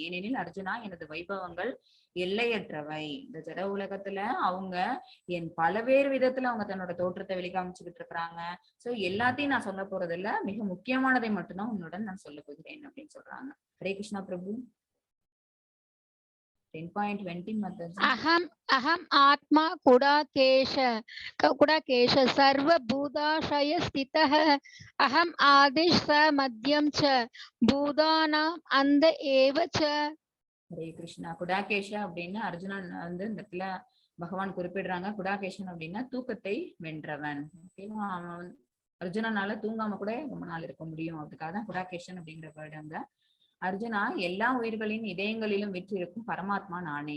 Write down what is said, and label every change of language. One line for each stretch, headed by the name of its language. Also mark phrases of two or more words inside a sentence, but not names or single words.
Tamil: ஏனெனில் அர்ஜுனா, எனது வைபவங்கள் எல்லையற்றவை. இந்த ஜட உலகத்துல அவங்க பலவேறு விதத்துல அவங்க தன்னோட தோற்றத்தை வெளிக்காமிச்சுக்கிட்டு இருக்கிறாங்க. சோ எல்லாத்தையும் நான் சொல்ல போறது இல்ல, மிக முக்கியமானதை மட்டும்தான் உன்னுடன் நான் சொல்ல போகிறேன் அப்படின்னு சொல்றாங்க. ஹரே கிருஷ்ணா பிரபு. 10.20 Mathaji.
Sanskrit: अहम आत्मा कुडाकेश सर्वभूताशय स्थितः अहम आदिश स मध्यम च भूतानाम अंत एव च.
Tamil: ஹரே கிருஷ்ணா. குடாகேஷா அப்படின்னா அர்ஜுனன் வந்து இந்த இடத்துல பகவான் குறிப்பிடுறாங்க. குடாகேஷன் அப்படின்னா தூக்கத்தை வென்றவன். ஓகேவா? அவன் அர்ஜுனனால தூங்காம கூட ரொம்ப நாள் இருக்க முடியும், அதுக்காக தான் குடாகேஷன் அப்படிங்கிற வேர்டு அங்க. அர்ஜுனா, எல்லா உயிர்களின் இதயங்களிலும் விற்றிருக்கும் பரமாத்மா நானே.